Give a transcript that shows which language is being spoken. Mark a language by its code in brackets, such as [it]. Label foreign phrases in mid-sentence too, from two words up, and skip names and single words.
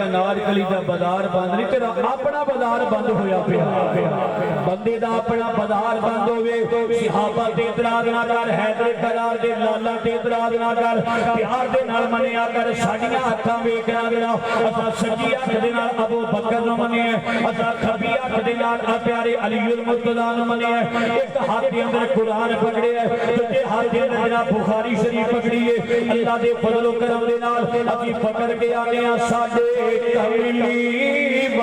[pa] انارکلی دا بازار بند نہیں تیرا اپنا بازار بند ہویا پیا بندے دا اپنا بازار بند ہوئے صحابہ تے اعتراض نہ کر حیدر قرار دے لالا تے اعتراض نہ کر پیار دے نال منیا کر ساڈیاں اکھاں ویکھنا دینا اساں سچی اکھ دے نال ابو بکر نوں منیا اساں کھبی اکھ دے نال پیارے علی المرتضی نوں منیا ایک ہاتھ دے اندر قرآن پکڑے تے ہاتھ دے اندر جناب بخاری شریف پکڑی ہے اللہ دے فضل و کرم دے نال اسی پکڑ کے آنے ہاں ساڈے کملی